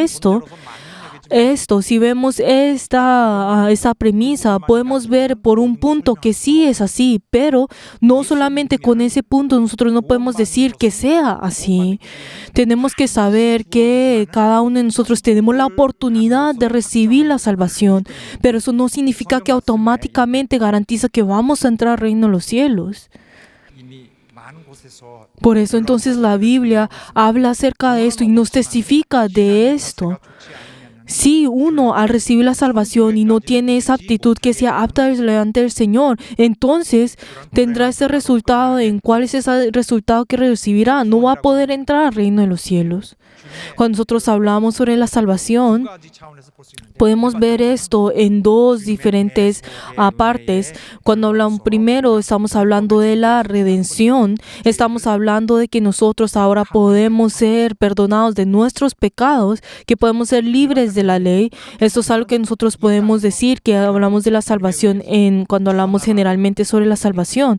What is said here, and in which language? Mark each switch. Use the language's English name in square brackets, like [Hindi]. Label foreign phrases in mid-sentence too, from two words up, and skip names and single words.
[Spanish] Esto, si vemos esta premisa, podemos ver por un punto que sí es así, pero no solamente con ese punto nosotros no podemos decir que sea así. Tenemos que saber que cada uno de nosotros tenemos la oportunidad de recibir la salvación, pero eso no significa que automáticamente garantiza que vamos a entrar al reino de los cielos. [Korean] 이미 많은 곳에서 [Spanish] Por eso entonces la Biblia habla acerca de esto y nos testifica de esto. Si uno al recibir la salvación y no tiene esa actitud que sea apta delante del Señor, entonces tendrá ese resultado. ¿En cuál es ese resultado que recibirá? No va a poder entrar al reino de los cielos. Cuando nosotros hablamos sobre la salvación, [Korean] 두 가지 차원에서 볼 수 있는데 [Spanish] podemos ver esto en dos diferentes partes. Cuando hablamos primero, estamos hablando de la redención. Estamos hablando de que nosotros ahora podemos ser perdonados de nuestros pecados, que podemos ser libres de la ley. Esto es algo que nosotros podemos decir, que hablamos de la salvación cuando hablamos generalmente sobre la salvación.